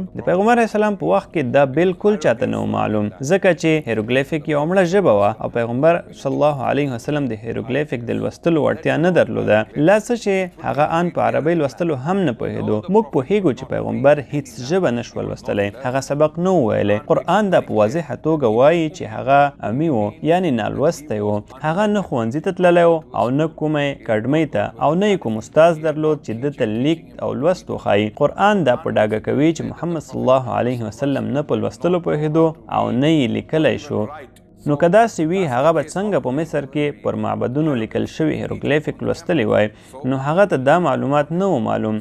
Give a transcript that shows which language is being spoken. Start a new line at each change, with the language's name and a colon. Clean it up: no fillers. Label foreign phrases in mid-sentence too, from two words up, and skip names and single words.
Pashto: د پیغمبر
Arabic: علیه السلام
Pashto: په وخت کې دا بالکل چاته نه معلوم، ځکه چې هیروګلیفیک یو مړه ژبه وه او پیغمبر
Arabic: صلی الله علیه وسلم
Pashto: د هیروګلیفیک د لوستلو وړتیا نه درلوده، لا څه چې هغه ان په عربۍ لوستلو هم نه پوهېدو. موږ پوهېږو چې پیغمبر هیڅ ژبه نشو لوستلی، هغه سبق نه ویلی. قرآن دا په واضحه توګه وایي چې هغه امی و، یعنی نالوستی و. هغه نه ښوونځي ته تللی و او نه کومه کډمۍ ته، او نه یې کوم استاز درلود چې ده ته لیک او لوست وښایي. قرآن دا په ډاګه کوي چې محمد
Arabic: صلی الله علیه وسلم
Pashto: نه په لوستلو پوهېدو او نه یې لیکلی شو. نو که داسې وي هغه به څنګه په مصر کې پر معبدونو لیکل شوي هیروګلیفیک لوستلی وای، نو هغه ته دا معلومات نه و معلوم.